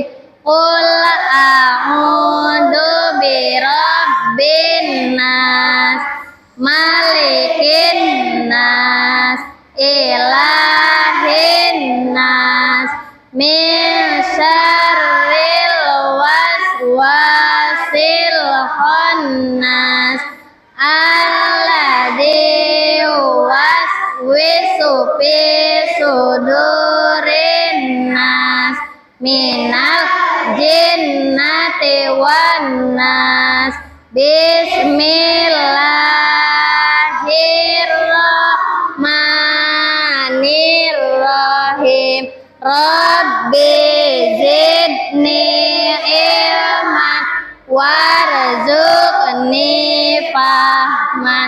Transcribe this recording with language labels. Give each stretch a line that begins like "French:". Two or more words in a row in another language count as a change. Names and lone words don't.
Arabic: قل أعوذ برب الناس ملك الناس إله الناس من شر الوسواس الخناس الذي هو في صدور الناس من الجنة والناس. بسم الله الرحمن الرحيم. رب زدني علما وارزقني فهما.